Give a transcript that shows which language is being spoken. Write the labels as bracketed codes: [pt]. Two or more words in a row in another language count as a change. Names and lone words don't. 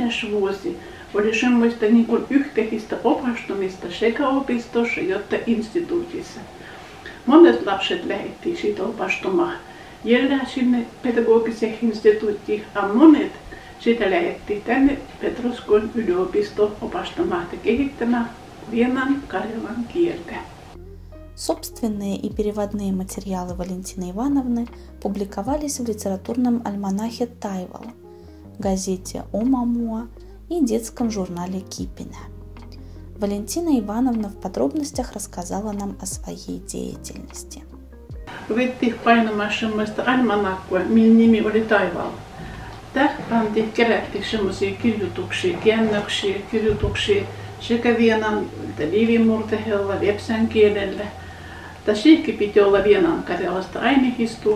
[krl] vuosi oli semmoista niin kuin yhteistä opastumista sekä opistossa että instituutissa. Monet lapset lähdettiin siitä opastumaan jälleen sinne pedagogiseen instituuttiin, ja monet sitä lähdettiin tänne Petroskoin yliopistoon opastamaan ja kehittämään vienan karjalan kieltä. [ru] Собственные и переводные материалы Валентины Ивановны публиковались в литературном альманахе «Тайвал», газете «Омамуа» и детском журнале «Кипине». Валентина Ивановна в подробностях рассказала нам о своей деятельности. [krl] Ruvettiin painamaan semmoista almanakkua, millä nimi oli Taival. Tähän kerättiin semmoisia kirjoituksia, kirjoituksia sekä vienan liivimurtehella, lepsän kielellä. Siinäkin piti olla vienan karjalasta aineistoa.